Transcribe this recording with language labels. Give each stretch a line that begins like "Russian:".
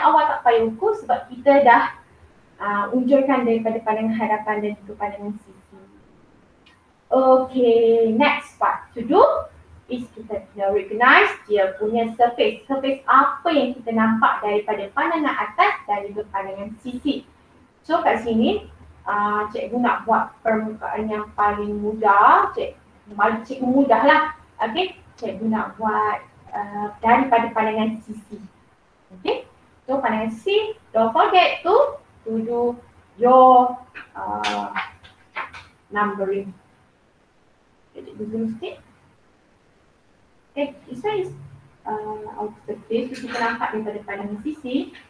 Malay: Awak tak payah ukur sebab kita dah unjurkan daripada pandangan hadapan dan juga pandangan sisi.
English: Okay, next part to do is
Malay: kita
English: recognize
Malay: dia punya
English: surface.
Malay: Surface apa yang kita nampak daripada pandangan atas dan juga pandangan sisi. So kat sini cikgu nak buat permukaan yang paling mudah. Cikgu mudah lah. Okay. Cikgu nak buat daripada pandangan sisi. Okay.
English: So
Malay: pandangan sisi,
English: don't forget to do your numbering.
Malay: Cikgu zoom sikit.
English: Okay, this one is our surface.
Malay: Kita nampak daripada pandangan sisi.